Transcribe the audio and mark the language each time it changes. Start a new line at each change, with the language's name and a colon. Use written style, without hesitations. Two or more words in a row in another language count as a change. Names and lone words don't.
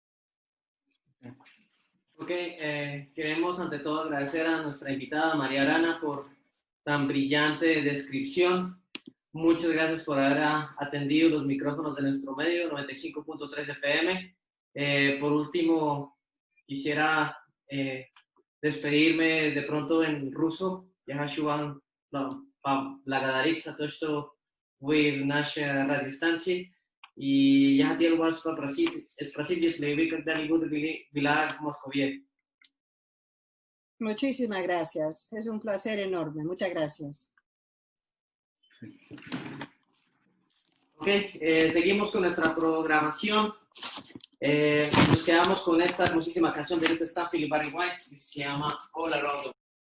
Spanish: Ok, queremos ante todo agradecer a nuestra invitada María Arana por tan brillante descripción. Muchas gracias por haber atendido los micrófonos de nuestro medio, 95.3 FM. Por último, quisiera despedirme de pronto en ruso.
Russian: Я хочу вам поблагодарить за то, что вы в нашей радиостанции. И я хотел вас спросить, если вы когда-нибудь были в Москве.
Spanish: Muchísimas gracias. Es un placer enorme. Muchas gracias. Ok, seguimos con nuestra programación. Nos quedamos con esta hermosísima canción de Lisa Stansfield y Barry White que se llama All Around the World.